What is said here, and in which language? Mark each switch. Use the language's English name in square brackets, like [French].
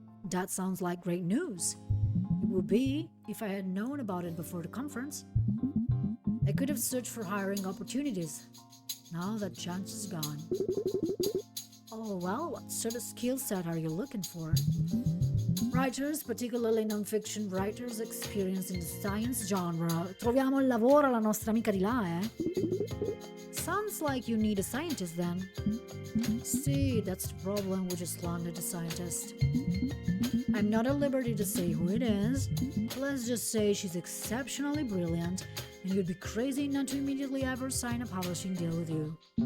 [English] That sounds like great news. It would be if I had known about it before the conference. I could have searched for hiring opportunities. Now that chance is gone. Oh well, what sort of skill set are you looking for? Writers, particularly non-fiction writers experienced in the science genre. [Italian] Troviamo il lavoro alla nostra amica di là, eh? [English] Sounds like you need a scientist then. See, that's the problem, we just landed a scientist. I'm not at liberty to say who it is. Let's just say she's exceptionally brilliant, and you'd be crazy not to immediately ever sign a publishing deal with you.